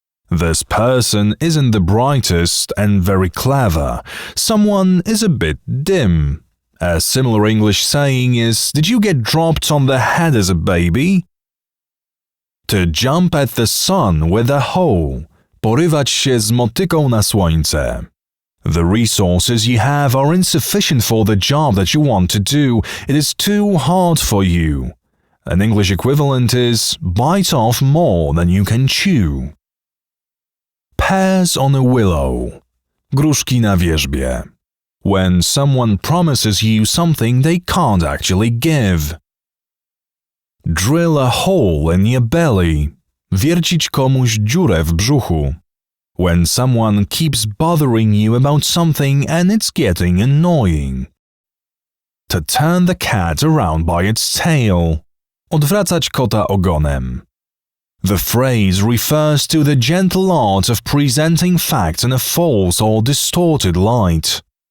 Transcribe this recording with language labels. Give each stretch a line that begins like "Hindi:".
English: This person isn't the brightest and very clever. Someone is a bit dim. A similar English saying is, did you get dropped on the head as a baby? To jump at the sun with a hoe.
Polish: Porywać się z motyką na słońce.
English: The resources you have are insufficient for the job that you want to do. It is too hard for you. An English equivalent is bite off more than you can chew. Pears on a willow.
Polish: Gruszki na wierzbie.
English: When someone promises you something they can't actually give. Drill a hole in your belly.
Polish: Wiercić komuś dziurę w brzuchu.
English: When someone keeps bothering you about something and it's getting annoying. To turn the cat around by its tail.
Polish: Odwracać kota ogonem.
English: The phrase refers to the gentle art of presenting facts in a false or distorted light.